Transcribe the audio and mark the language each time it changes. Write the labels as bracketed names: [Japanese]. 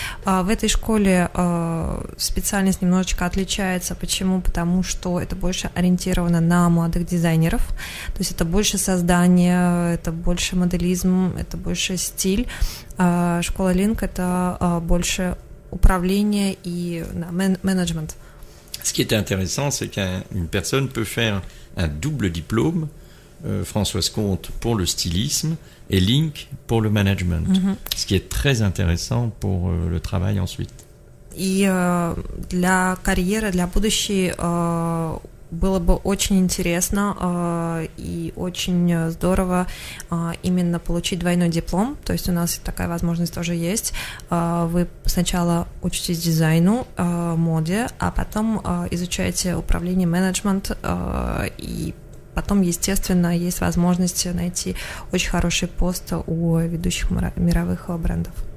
[Russian] В этой школе специальность немножечко отличается. Почему? Потому что это больше ориентировано на молодых дизайнеров. То есть это больше создание, это больше моделизм, это больше стиль. Школа Link — это больше управление [French] et management. Ce qui est intéressant, c'est qu'une personne peut faire un double diplôme, Françoise Comte pour le stylisme et Link pour le management, ce qui est très intéressant pour le travail ensuite. [Russian] И для карьеры, для будущей было бы очень интересно и очень здорово именно получить двойной диплом. То есть у нас такая возможность тоже есть. Вы сначала учитесь дизайну, моде, а потом изучаете управление, менеджмент, и потом, естественно, есть возможность найти очень хороший пост у ведущих мировых брендов.